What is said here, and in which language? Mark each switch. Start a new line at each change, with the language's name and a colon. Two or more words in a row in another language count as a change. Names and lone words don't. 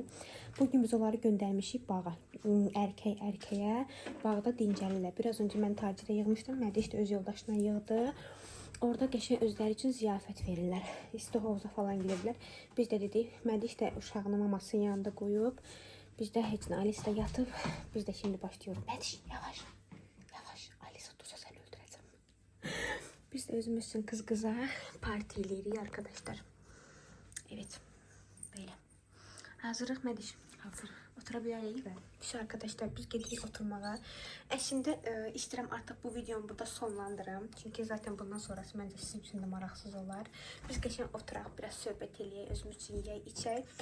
Azerbaijani: Bugün biz onları göndərmişik bağa. Erkəyə bağda dincəlirlər. Biraz öncə mən tacirə yığmışdım. Mədiş də öz yoldaşına yığdı. Orada qəşəng özləri üçün ziyafət verirlər. İsti hovuza falan girirlər. Biz də dedik, Mədiş də uşağını mamasının yanında qoyub. Biz də heç nə, Alice də yatıb. Biz də
Turkish: şimdi başlıyoruz.
Azerbaijani: Mədiş, yavaş. Yavaş. Alice otursa səni öldürəcəm. Biz de özümüz için kız-kıza parti eləyirik arkadaşlar.
Turkish: Evet. Böyle.
Azerbaijani: Hazırıq Mədiş. Hazır. Otura bilərik. Biz arkadaşlar biz gedirik oturmağa. Əslində istəyirəm artıq bu videomu burada sonlandırım. Çünki zaten bundan sonrası məncə sizin üçün də maraqsız olar. Biz qəşəng oturaq, biraz söhbət eləyək, özümüz üçün yeyək, içək.